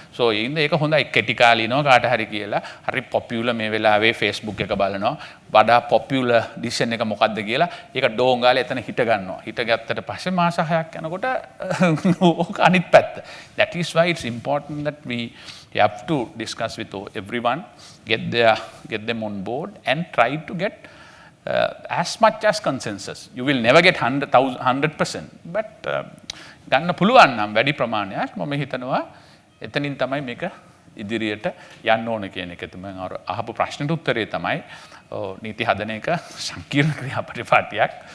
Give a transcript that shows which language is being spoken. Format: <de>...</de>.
<si>So ඒක හොඳයි කෙටි කාලිනව කාට හරි කියලා හරි පොපියුලර් මේ වෙලාවේ Facebook එක බලනවා වඩා පොපියුලර් ඩිසිෂන් එක මොකක්ද කියලා ඒක ඩෝන් ගාලා එතන හිට ගන්නවා. හිට ගත්තට පස්සේ මාස 6ක් යනකොට ඕක අනිත් පැත්ත.</si> <en>That is why it's important that we have to discuss with everyone, get them on board and try to get as much as consensus. You will never get 100%, but</en> <si>ගන්න පුළුවන් නම් වැඩි ප්‍රමාණයක් මම හිතනවා එතනින් තමයි මේක ඉදිරියට යන්න ඕන කියන එක. මම අහපු ප්‍රශ්නෙට උත්තරේ තමයි නීති හදන එක සංකීර්ණ ක්‍රියාපටිපාටියක්.</si>